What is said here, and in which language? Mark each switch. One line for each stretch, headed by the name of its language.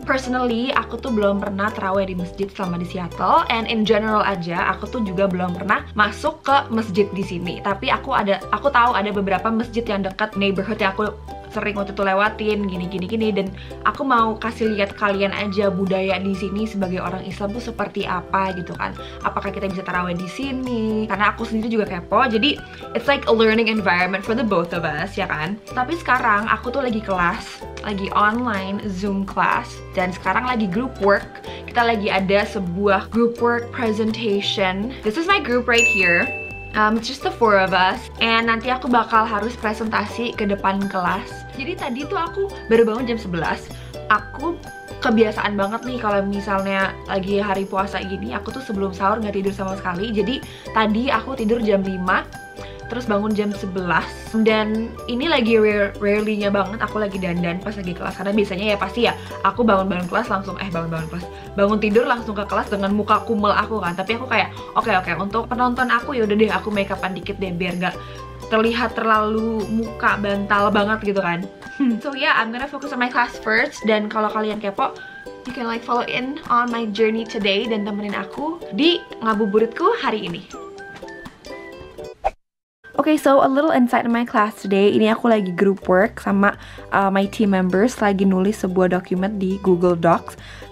Indonesian: Personally, aku tuh belum pernah taraweh di masjid selama di Seattle,
English: and in general
Indonesian: aja, aku tuh juga belum pernah masuk ke masjid di sini. Tapi aku tahu ada beberapa masjid yang dekat neighborhood yang aku sering waktu itu lewatin gini, dan aku mau kasih lihat kalian aja budaya di sini sebagai orang Islam tuh seperti apa gitu kan. Apakah kita bisa taraweh di sini? Karena aku sendiri juga kepo.
English: Jadi it's like a learning environment for the both of us, ya kan?
Indonesian: Tapi sekarang aku tuh lagi kelas, lagi online Zoom class, dan sekarang lagi group work. Kita lagi ada sebuah group work presentation.
English: This is my group right here. It's just the four of us, and
Indonesian: nanti aku bakal harus presentasi ke depan kelas. Jadi tadi tuh aku baru bangun jam 11. Aku kebiasaan banget nih kalau misalnya lagi hari puasa gini, aku tuh sebelum sahur nggak tidur sama sekali. Jadi tadi aku tidur jam 5, terus bangun jam 11, dan ini lagi rarely-nya banget aku lagi dandan pas lagi kelas. Karena biasanya ya pasti ya aku bangun kelas langsung bangun tidur langsung ke kelas dengan muka kumel aku kan. Tapi aku kayak oke, untuk penonton aku ya udah deh aku make upan dikit deh biar gak terlihat terlalu muka bantal banget gitu kan.
English: So yeah, I'm gonna focus on my class first.
Indonesian: Dan kalau kalian kepo,
English: you can like follow in on my journey today
Indonesian: dan temenin aku di ngabuburitku hari ini.
English: Okay, so a little insight in my class today.
Indonesian: Ini aku lagi group work sama
English: my team members,
Indonesian: lagi nulis sebuah dokumen di Google Docs.